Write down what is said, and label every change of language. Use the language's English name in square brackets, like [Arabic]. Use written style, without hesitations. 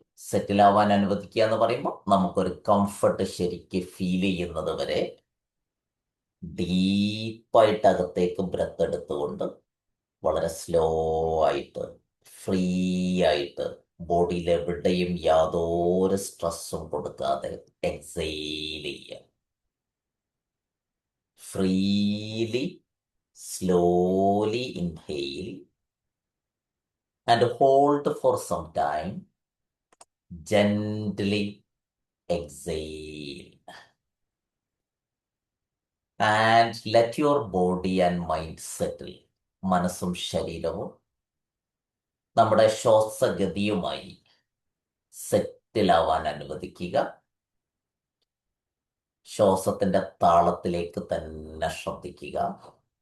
[Malayalam] സെറ്റിലാവാൻ അനുവദിക്കുക എന്ന് പറയുമ്പോൾ നമുക്കൊരു കംഫർട്ട് ശരിക്ക് ഫീൽ ചെയ്യുന്നത് വരെ ഡീപ്പായിട്ട് അകത്തേക്ക് ബ്രെത്ത് എടുത്തുകൊണ്ട് വളരെ സ്ലോ ആയിട്ട് ഫ്രീ ആയിട്ട് ബോഡിയിൽ എവിടെയും യാതൊരു സ്ട്രെസ്സും കൊടുക്കാതെ എക്സെയിൽ ചെയ്യുക. [English] Freely slowly inhale and hold for some time. Gently exhale and let your body and mind settle. [Malayalam] മനസ്സും ശരീരവും നമ്മുടെ ശ്വാസഗതിയുമായി സെറ്റിലാവാൻ അനുവദിക്കുക. ശ്വാസത്തിന്റെ താളത്തിലേക്ക് തന്നെ ശ്രദ്ധിക്കുക.